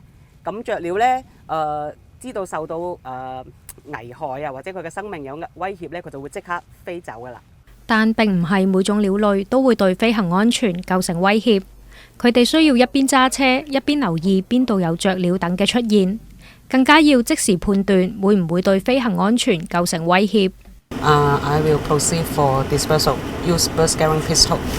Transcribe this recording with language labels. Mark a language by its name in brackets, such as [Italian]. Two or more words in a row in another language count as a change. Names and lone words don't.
[Cantonese] 咁雀鳥呢，知道受到危害啊，或者佢嘅生命有威脅呢，佢就會即刻飛走噶啦。但並唔係每種鳥類都會對飛行安全構成威脅。佢哋需要一邊揸車一邊留意邊度有雀鳥等嘅出現，更加要即時判斷會唔會對飛行安全構成威脅。 [English] I will proceed for dispersal. Use burst scaring pistol.